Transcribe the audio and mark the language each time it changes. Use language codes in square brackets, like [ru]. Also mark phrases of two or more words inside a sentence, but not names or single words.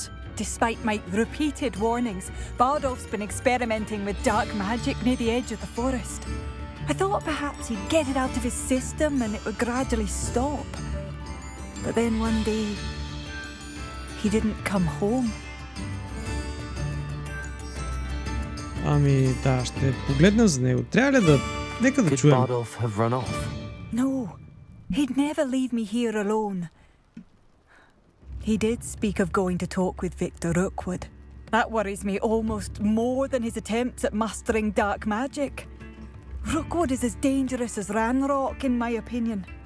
[en] Despite my repeated warnings, Bardolph's been experimenting with dark magic near the edge of the forest. I thought perhaps he'd get it out of his system and it would gradually stop. But then one day, he didn't come home. [bg] Ами да, ще погледнем за него. Трябва ли да... Нека да [en] Could [bg] чуем. [en] Bardolph have run off? No, he'd never leave me here alone. He did speak of going to talk with Victor Rookwood. That worries me almost more than his attempts at mastering dark magic. Rookwood is as dangerous as Ranrock, in my opinion.